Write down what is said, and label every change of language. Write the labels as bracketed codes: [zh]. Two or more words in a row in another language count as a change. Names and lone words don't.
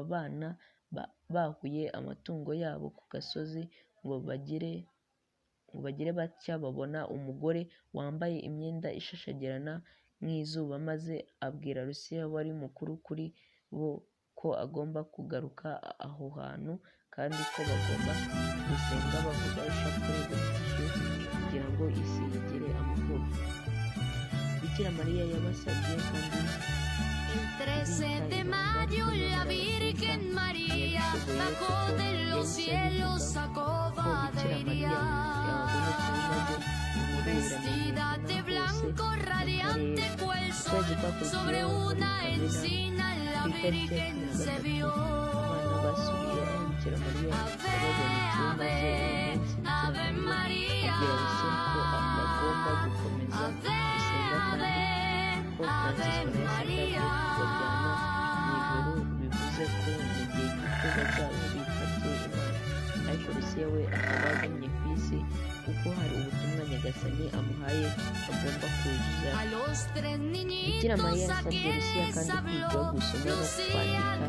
[rw] bana bahuye amatungo yabo ku gasozi ngo bagire batya babona umugore wambaye imyenda ishashagirana nk'izuba, maze abwira Lucia wari mukuru kuri bo ko agomba kugaruka aho hantu kandi ko bagomba gusenga bavuga ishapule gutyo kugira ngo isi igire amahoro. Bikira Mariya yabasabye kandi [es] El 13 de mayo la Virgen María bajó de los cielos a Covadonga, vestida de blanco radiante cual sol, sobre una encina la Virgen se vio. Ave, ave, ave María, ave, ave, ave María. [rw] bivuze ko mu gihe gito bazaba bitabye Imana, ariko Lucia we akaba agumye ku isi kuko hari ubutumwa Nyagasani amuhaye agomba kuzuza. Bikira Mariya yasabye Lucia kandi kwiga gusoma no kwandika.